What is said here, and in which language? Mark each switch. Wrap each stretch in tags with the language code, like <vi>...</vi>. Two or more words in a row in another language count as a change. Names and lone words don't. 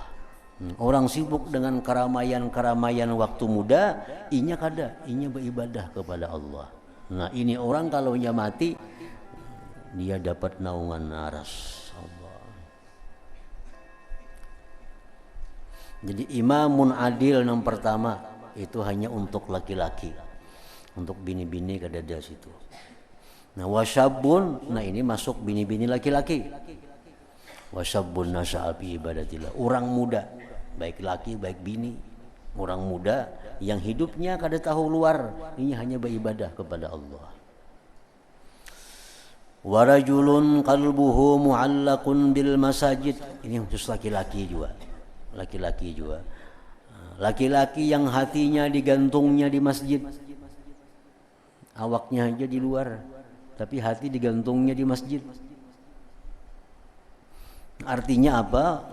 <bjn>Orang sibuk dengan keramaian-keramaian waktu muda, inya kada, inya beribadah kepada Allah. Nah, ini orang kalau nya mati, dia dapat naungan aras Allah. Jadi</bjn> <ar>إمام عادل</ar> <bjn>yang pertama itu hanya untuk laki-laki, untuk bini-bini kada ada situ. Nah, wasyabun, nah ini masuk bini-bini laki-laki.</bjn> <ar>وشاب نشأ في عبادة الله,</ar> <bjn>orang muda, baik laki baik bini, orang muda yang hidupnya kada tahu luar, ini hanya beribadah kepada Allah.</bjn> <ar>ورجل قلبه معلق بالمساجد,</ar> <bjn>ini khusus laki-laki juga. Laki-laki juga. Laki-laki yang hatinya digantungnya di masjid. Awaknya aja di luar, tapi hati digantungnya di masjid. Artinya apa?</bjn>